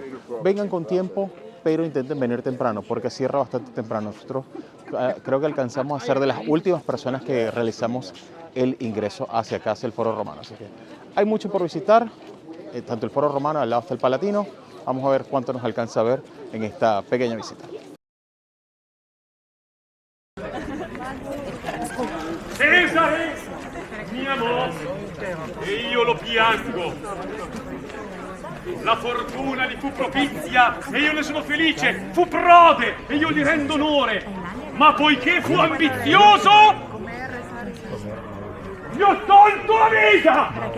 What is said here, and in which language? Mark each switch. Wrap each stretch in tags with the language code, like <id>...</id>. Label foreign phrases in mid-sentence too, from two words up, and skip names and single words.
<es>Vengan con tiempo, pero intenten venir temprano porque cierra bastante temprano. Nosotros creo que alcanzamos a ser de las últimas personas que realizamos el ingreso hacia acá, hacia el Foro Romano. Así que hay mucho por visitar, tanto el Foro Romano, al lado está el Palatino. Vamos a ver cuánto nos alcanza a ver en esta pequeña visita.</es> <it>Cesare mi amò e io lo piango. La fortuna gli fu propizia e io ne sono felice. Fu prode e io gli rendo onore. Ma poiché fu ambizioso, gli ho tolto la vita!</it>